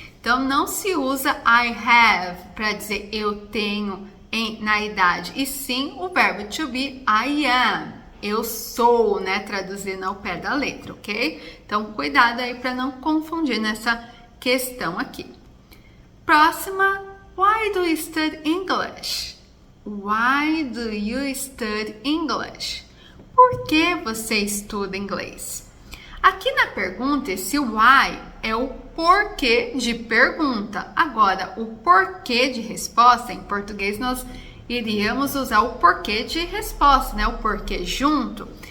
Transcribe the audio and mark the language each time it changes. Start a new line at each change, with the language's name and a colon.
Portuguese: Então, não se usa
English: I have
Portuguese: para dizer eu tenho na idade, e sim o verbo to be,
English: I am.
Portuguese: Eu sou, né? Traduzindo ao pé da letra, ok? Então, cuidado aí para não confundir nessa questão aqui.
English: Próxima, why do you study English? Why do you study English?
Portuguese: Por que você estuda inglês? Aqui na pergunta, esse why é o porquê de pergunta. Agora, o porquê de resposta, em português nós iríamos usar o porquê de resposta, né? O porquê junto.